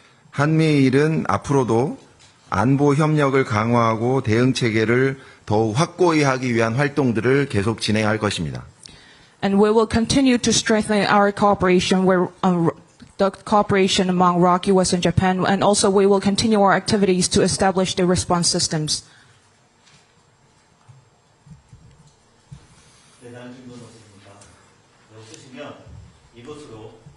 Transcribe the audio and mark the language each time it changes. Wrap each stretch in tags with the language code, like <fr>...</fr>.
<ko>한미일은 앞으로도 안보 협력을 강화하고 대응 체계를 더욱 확고히 하기 위한 활동들을 계속 진행할 것입니다.</ko> <en>And we will continue to strengthen our cooperation the cooperation among ROC, US, and Japan, and also we will continue our activities to establish the response systems.</en> <ko>네, 다음 질문 없으십니까? 없으시면 이것으로</ko>